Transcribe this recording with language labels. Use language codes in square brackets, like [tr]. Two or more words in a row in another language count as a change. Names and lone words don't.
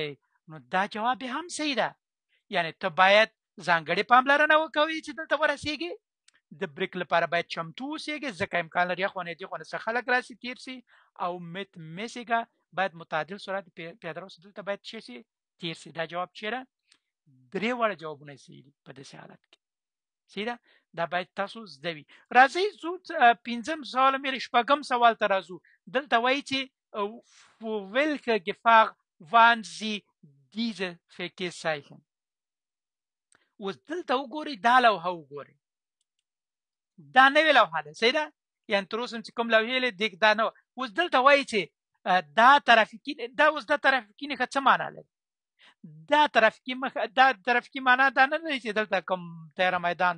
[ps] نو دا جواب هم صحیح ده. یعنی ته باید ځانګړې پاملرنه وکوي چې دلته ورسېږي. د بریک لپاره باید چمتو اوسېږي ځکه امکان لري اخوا نه دې خوا نه څه خلک راسي تیر سي. او mäßiger باید متعدل سرعت پیاده رو دلته باید څه سي تیر سي. دا جواب چیرې درې واړه جوابونه صحیح دي په داسې حالت کې. صحیح ده. دا باید تاسو زده وي. راځئ زو پنځم سوال مې شپږم سوال ته راځو. دلته وایي چې [de] für welche Gefahr waren Sie diese Verkehrszeichen. [ps] اوس دلته وګورئ دا لوحه وګورئ. دا نوې لوحه ده صحیح ده یعنی تر اوسه چې کوم لوحې لیدې دا نه اوس دلته وایي چې دا ترافیکي دا اوس دا ترافیکي نښه څه معنا لري دا ترافیکي معنا دا نه لري چې دلته کوم تیاره میدان ده